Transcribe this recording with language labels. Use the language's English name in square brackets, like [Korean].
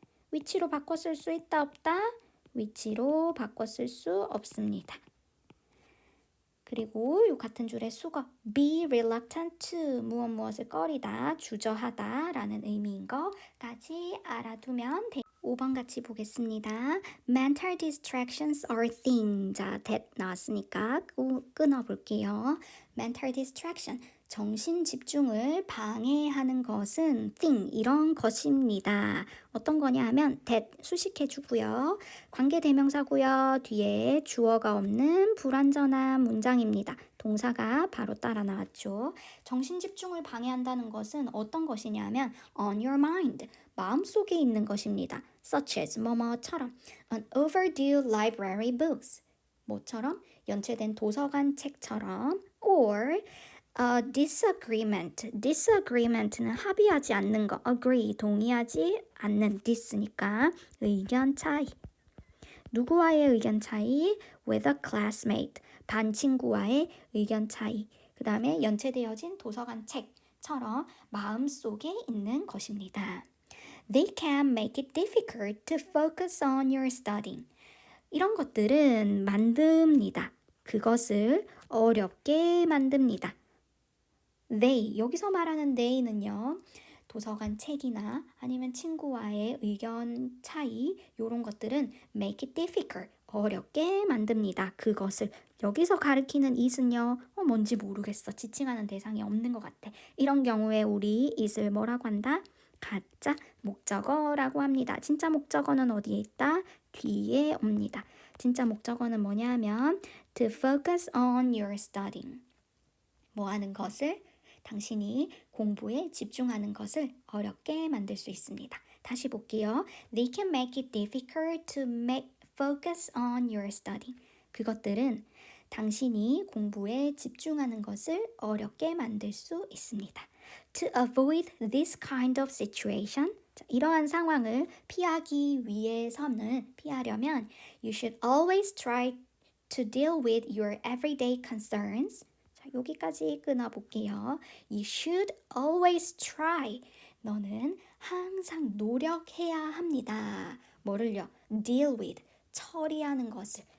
[Korean] 위치로 바꿔 쓸 수 있다 없다? 위치로 바꿔 쓸 수 없습니다. 그리고 요 같은 줄의 수거 be reluctant to, 무엇을 꺼리다, 주저하다 라는 의미인 거까지 알아두면 돼요. 5번 같이 보겠습니다. [English] Mental distractions are thing. [Korean] 자, that 나왔으니까 끊어볼게요. Mental distraction, 정신 집중을 방해하는 것은 thing, 이런 것입니다. 어떤 거냐 하면 that 수식해주고요. 관계대명사고요. 뒤에 주어가 없는 불완전한 문장입니다. 동사가 바로 따라 나왔죠. 정신 집중을 방해한다는 것은 어떤 것이냐면 [English] on your mind, [Korean] 마음속에 있는 것입니다. such as 뭐뭐처럼 [English] an overdue library books, [Korean] 뭐처럼 연체된 도서관 책처럼 or a disagreement, disagreement는 합의하지 않는 거, agree, 동의하지 않는, dis니까 의견 차이. 누구와의 의견 차이? [English] with a classmate, [Korean] 반 친구와의 의견 차이. 그 다음에 연체되어진 도서관 책처럼 마음속에 있는 것입니다. [English] They can make it difficult to focus on your studying. [Korean] 이런 것들은 만듭니다. 그것을 어렵게 만듭니다. They, 여기서 말하는 they는요. 도서관 책이나 아니면 친구와의 의견 차이 이런 것들은 [English] make it difficult, [Korean] 어렵게 만듭니다. 그것을 여기서 가리키는 it은요. 뭔지 모르겠어. 지칭하는 대상이 없는 것 같아. 이런 경우에 우리 it을 뭐라고 한다? 가짜 목적어라고 합니다. 진짜 목적어는 어디에 있다? 뒤에 옵니다. 진짜 목적어는 뭐냐 하면 [English] to focus on your studying. [Korean] 뭐 하는 것을? 당신이 공부에 집중하는 것을 어렵게 만들 수 있습니다. 다시 볼게요. [English] They can make it difficult to focus on your studying. [Korean] 그것들은 당신이 공부에 집중하는 것을 어렵게 만들 수 있습니다. [English] To avoid this kind of situation, [Korean] 자, 이러한 상황을 피하기 위해서는, 피하려면 [English] you should always try to deal with your everyday concerns. [Korean] 자, 여기까지 끊어볼게요. [English] You should always try. [Korean] 너는 항상 노력해야 합니다. 뭐를요? deal with, 처리하는 것을.